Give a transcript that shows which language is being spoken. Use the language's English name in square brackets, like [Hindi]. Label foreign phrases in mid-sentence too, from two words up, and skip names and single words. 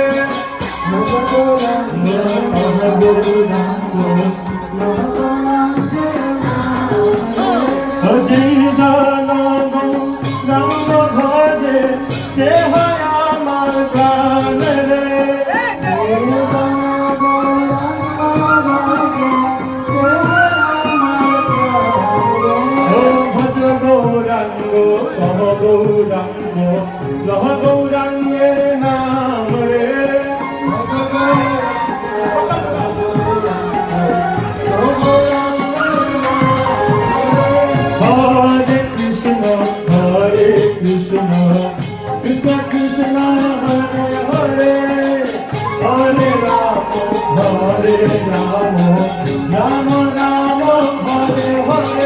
[Bangla] হজি জানব রাম ভজে সে হয় আমার প্রাণ রে ভজ গৌরাঙ্গ কহ গৌরাঙ্গ লহ গৌরাঙ্গের নাম রে [Sanskrit] हरे कृष्ण हरे कृष्ण कृष्ण कृष्ण हरे हरे हरे राम हरे राम राम राम हरे हरे.